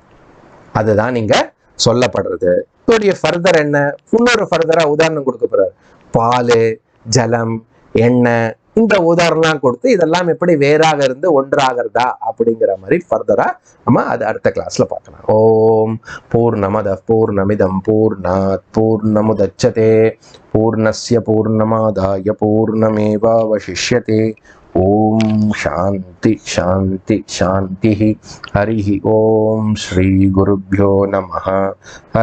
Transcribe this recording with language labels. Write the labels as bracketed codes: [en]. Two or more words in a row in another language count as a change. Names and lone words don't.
[ta] அதுதான் நீங்க சொல்லப்படுறது. இதோடைய ஃபர்தர் என்ன, இன்னொரு ஃபர்தரா உதாரணம் கொடுக்க போறாரு. பால், ஜலம், எண்ணெய், இந்த உதாரணம் கொடுத்து இதெல்லாம் எப்படி வேறாக இருந்து ஒன்றாகிறதா அப்படிங்கிற மாதிரி ஃபர்தரா நம்ம அது அடுத்த கிளாஸ்ல பார்க்கலாம். [sa] ओम् पूर्णमद पूर्णमिदम् पूर्णात् पूर्णमुदच्यते पूर्णस्य पूर्णमादाय पूर्णमेवावशिष्यते. ओम् शान्ति शान्ति शान्ति. हरि ओम् श्री गुरुभ्यो नमः.